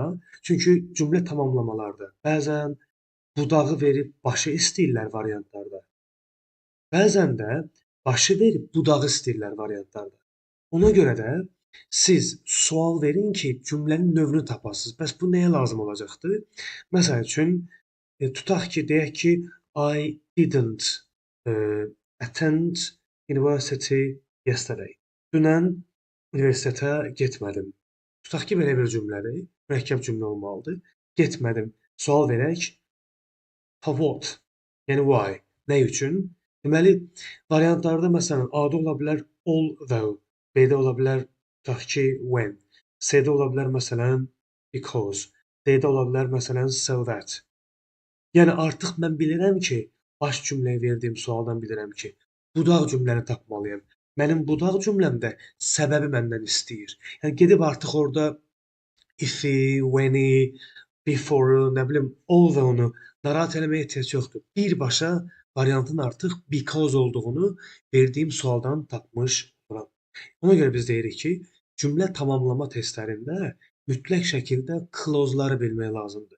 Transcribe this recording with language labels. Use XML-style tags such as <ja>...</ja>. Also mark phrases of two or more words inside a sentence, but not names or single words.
<az>Çünki cümlə tamamlamalarda bəzən budağı verib başı istəyirlər variantlarda. Bəzən də başı verib budağı istəyirlər variantlarda. Ona görə də siz sual verin ki, cümlənin növünü tapasınız. Bəs bu nəyə lazım olacaqdır? Məsəl üçün, tutaq ki, deyək ki,</az> <en>I didn't attend university yesterday.</en> <az>Dünən universitetə getmədim. Tutaq ki, belə bir cümlədir. Mürəkkəb cümlə olmalıdır. Getmədim. Sual verək.</az> <en>For what?</en> <az>Yəni why? Nə üçün? Deməli, variantlarda məsələn A-da ola bilər although, B-də ola bilər tutaq ki when, C-də ola bilər məsələn because, D-də ola bilər məsələn so that. Yəni artıq mən bilirəm ki, baş cümləyə verdiyim sualdan bilirəm ki, budaq cümləni tapmalıyam. Mənim budaq cümləmdə səbəbi məndən istəyir. Yəni gedib artıq orada if-i, when-i, before-u, nə bilim, although-nu narahat eləməyə ehtiyac yoxdur. Birbaşa variantın artıq because olduğunu verdiyim sualdan tapmış oluram. Ona görə biz deyirik ki, cümlə tamamlama testlərində mütləq şəkildə clause-ları bilmək lazımdır.</az>